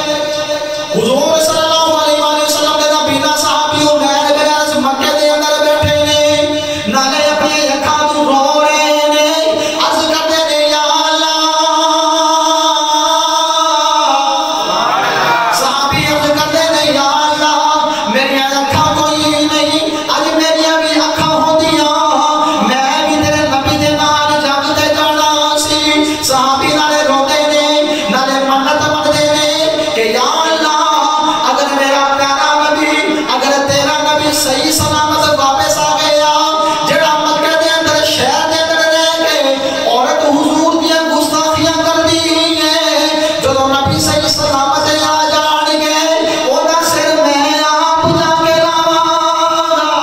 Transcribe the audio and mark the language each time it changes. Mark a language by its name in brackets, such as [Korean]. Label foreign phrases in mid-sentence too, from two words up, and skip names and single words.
[Punjabi] حضور صلی اللہ علیہ وسلم نے نبینا صحابی عمیر بن انس مکے دے اندر بیٹھے نے نالے اپنی اکھاں تو رو رہے نے عرض کرتے نے یا اللہ. صحابی عرض کرتے نے یا اللہ میری اکھاں کوئی نہیں اج میری بھی اکھاں ہوندیاں میں بھی تیرے نبی دے نال جنگ تے جانا سی. صحابی نالے روندے نے نالے منت منگدے نے کہ یا اگر میرا پیارا نبی اگر تیرا نبی صحیح سلامت واپس آ گیا جڑا مکہ دے اندر شہر دے اندر رہ کے عورت حضور دیاں گستاخیاں کر دی ہے جدو نبی صحیح سلامت آ جان گے اودا سر میں آپ جا کے لاواں.